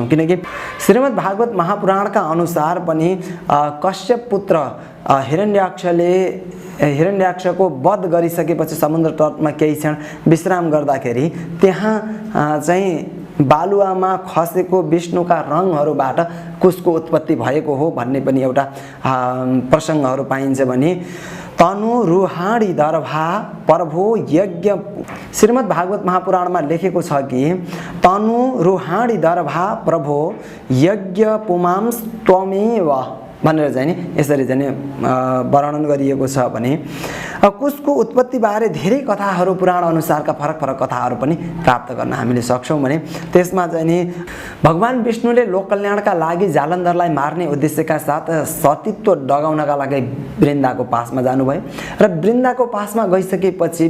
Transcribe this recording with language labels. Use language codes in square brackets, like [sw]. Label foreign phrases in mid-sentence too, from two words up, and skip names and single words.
[ne] किनकि श्रीमद् भागवत महापुराणका अनुसार पनि कश्यप पुत्र हिरण्याक्षले हिरण्याक्षको वध गरिसकेपछि समुद्र तटमा केही क्षण विश्राम गर्दाखेरि त्यहाँ चाहिँ बालुवामा खसेको विष्णुका रङहरूबाट कुशको उत्पत्ति भएको हो भन्ने पनि एउटा प्रसङ्गहरू पाइन्छ भने [sa] तनु रुहाडी दर्भा प्रभो यज्ञ [ne] श्रीमद् भागवत महापुराणमा लेखेको छ कि [sa] तनु रुहाडी दर्भा प्रभो यज्ञ पुमां त्वमेव [ne] भनेर चाहिँ नि यसरी चाहिँ वर्णन गरिएको छ भने कुशको उत्पत्तिबारे धेरै कथाहरू पुराण अनुसारका फरक फरक कथाहरू पनि प्राप्त गर्न हामीले सक्छौँ भने त्यसमा चाहिँ नि भगवान विष्णुले लोक कल्याणका लागि जालन्धरलाई मार्ने उद्देश्यका साथ सतीत्व डगाउनका लागि वृन्दाको पासमा जानुभयो र वृन्दाको पासमा गइसकेपछि